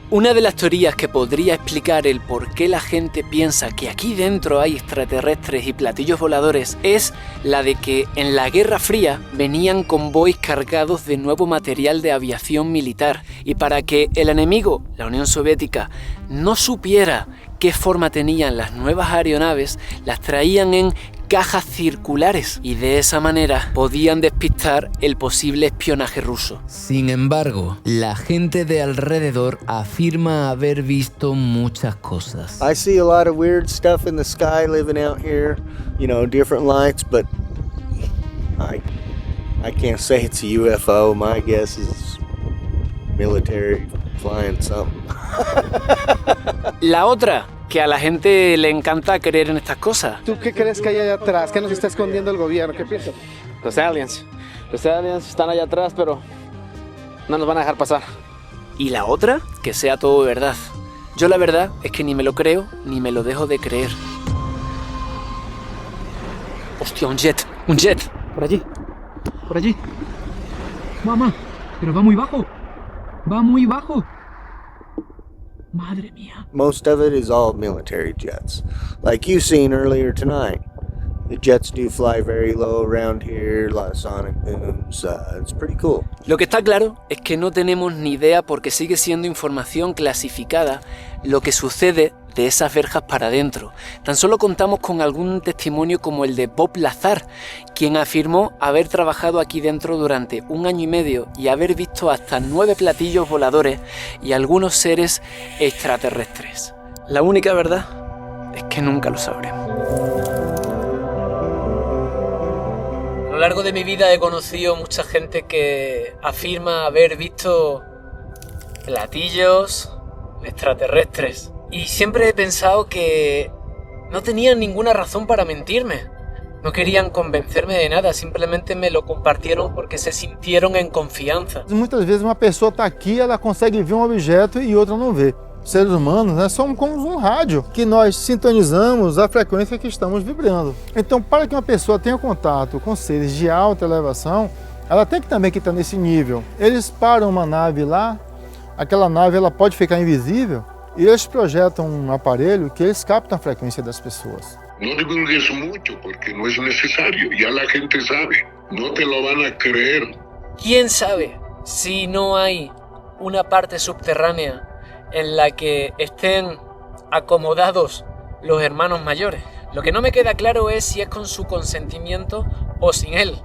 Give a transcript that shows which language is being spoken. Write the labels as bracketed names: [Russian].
[Spanish] Una de las teorías que podría explicar el por qué la gente piensa que aquí dentro hay extraterrestres y platillos voladores es la de que en la Guerra Fría venían convoys cargados de nuevo material de aviación militar, y para que el enemigo, la Unión Soviética, no supiera qué forma tenían las nuevas aeronaves, las traían en cajas circulares y de esa manera podían despistar el posible espionaje ruso. Sin embargo, la gente de alrededor afirma haber visto muchas cosas. [English] I see a lot of weird stuff in the sky living out here, you know, different lights, but I can't say it's a UFO. My guess is military flying something. [Spanish] La otra, que a la gente le encanta creer en estas cosas. ¿Tú qué crees que hay allá atrás? ¿Qué nos está escondiendo el gobierno? ¿Qué piensas? Los aliens. Los aliens están allá atrás, pero no nos van a dejar pasar. Y la otra, que sea todo verdad. Yo la verdad es que ni me lo creo, ni me lo dejo de creer. Hostia, un jet. Por allí. Mamá, pero va muy bajo. Madre mía. [English] Most of it is all military jets, like you seen earlier tonight. The jets do fly very low around here, a lot of sonic booms. It's pretty cool. [Spanish] Lo que está claro es que no tenemos ni idea, porque sigue siendo información clasificada, lo que sucede de esas verjas para adentro. Tan solo contamos con algún testimonio como el de Bob Lazar, quien afirmó haber trabajado aquí dentro durante 1 año y medio y haber visto hasta 9 platillos voladores y algunos seres extraterrestres. La única verdad es que nunca lo sabremos. A lo largo de mi vida he conocido mucha gente que afirma haber visto platillos extraterrestres. Y siempre he pensado que no tenían ninguna razón para mentirme. No querían convencerme de nada, simplemente me lo compartieron porque se sintieron en confianza. [Portuguese] Muitas vezes uma pessoa está aqui, ela consegue ver um objeto e outra não vê. Seres humanos, né, somos como um rádio, que nós sintonizamos a frequência que estamos vibrando. Então, para que uma pessoa tenha contato com seres de alta elevação, ela tem que também estar nesse nível. Eles param uma nave lá, aquela nave ela pode ficar invisível, e eles projetam um aparelho que eles captam a frequência das pessoas. [Spanish] No divulgues mucho porque no es necesario, ya la gente sabe, no te lo van a creer. ¿Quién sabe si no hay una parte subterránea en la que estén acomodados los hermanos mayores? Lo que no me queda claro es si es con su consentimiento o sin él.